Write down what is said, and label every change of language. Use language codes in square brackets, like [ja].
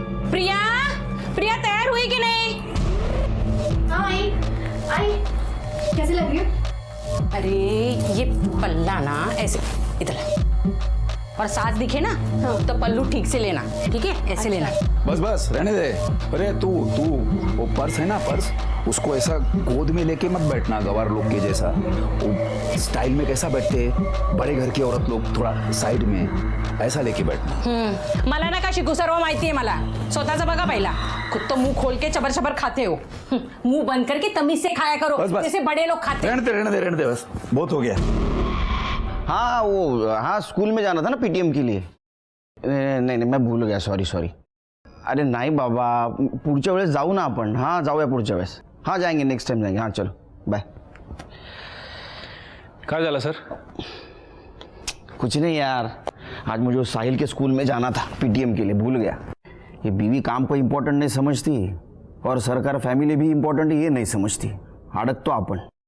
[hi] प्रिया, प्रिया तयार हुई कि नहीं? हाँ आई. कैसे लग रही हो? अरे ये पल्ला ना ऐसे इधर, और सास दिखे ना तो पल्लू ठीक से लेना. ठीक है, ऐसे लेना. बस बस रहने दे. अरे तू वो पर्स है ना, पर्स उसको ऐसा गोद में लेके मत बैठना गवार लोग के जैसा। वो स्टाइल में कैसा बैठते हैं बड़े घर की औरत लोग, थोड़ा साइड में ऐसा लेके बैठना। [mr] मला नका शिकू, सर्व माहिती आहे मला। स्वतःचा बघा पहिला, [hi] खुद तो मुंह खोल के चबर चबर खाते हो। मुंह बंद करके तमीज से खाया करो, बस। जैसे बड़े लोग खाते हैं। रहने दे बस, बहुत हो गया। हाँ स्कूल में जाना था ना पीटीएम के लिए। नहीं मैं भूल गया, सॉरी। [mr] अरे नाही बाबा, पुढच्या वेळेस जाऊ ना आपण। हाँ जाऊया पुढच्या वेळेस। [hi] हाँ जाएंगे, नेक्स्ट टाइम जाएंगे। हाँ चलो बाय। [mr] काय झालं सर? [hi] कुछ नहीं यार, आज मुझे उस साहिल के स्कूल में जाना था पीटीएम के लिए, भूल गया। ये बीवी काम को इम्पोर्टेंट नहीं समझती और सरकार फैमिली भी इम्पोर्टेंट ये नहीं समझती। अड़क तो अपन।